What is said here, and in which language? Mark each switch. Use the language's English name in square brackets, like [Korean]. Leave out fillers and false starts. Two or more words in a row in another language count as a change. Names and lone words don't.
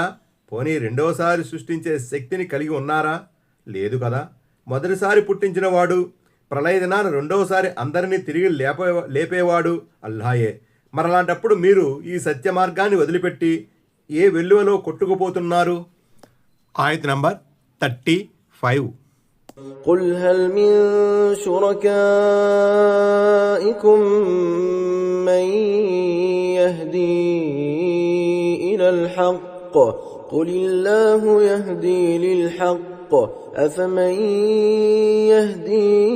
[Telugu] పోనీ రెండవసారి సృష్టించే శక్తిని కలిగి ఉన్నారా? లేదు కదా. మొదటిసారి పుట్టించిన వాడు, ప్రళయ దినాన రెండవసారి అందరినీ తిరిగి లేపేవాడు అల్లాయే. మరలాంటప్పుడు మీరు ఈ సత్య మార్గాన్ని వదిలిపెట్టి ఏ వెల్లువలో కొట్టుకుపోతున్నారు? ఆయత్ నంబర్ 35 [Arabic] قل هل من شركائكم من يهدي إلى الحق قل الله يهدي للحق أفمن يهدي